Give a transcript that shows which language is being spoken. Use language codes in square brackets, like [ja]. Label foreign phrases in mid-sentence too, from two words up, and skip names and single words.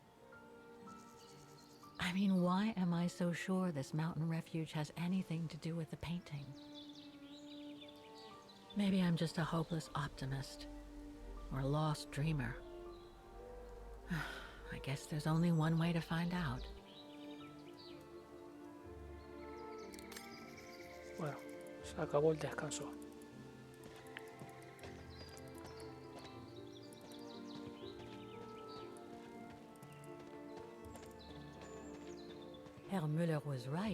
[en] I mean, why am I so sure this mountain refuge has anything to do with the painting? Maybe I'm just a hopeless optimist. Or a lost dreamer. I guess there's only one way to find out. [es] Bueno, se acabó el descanso. [en] Herr Müller was right.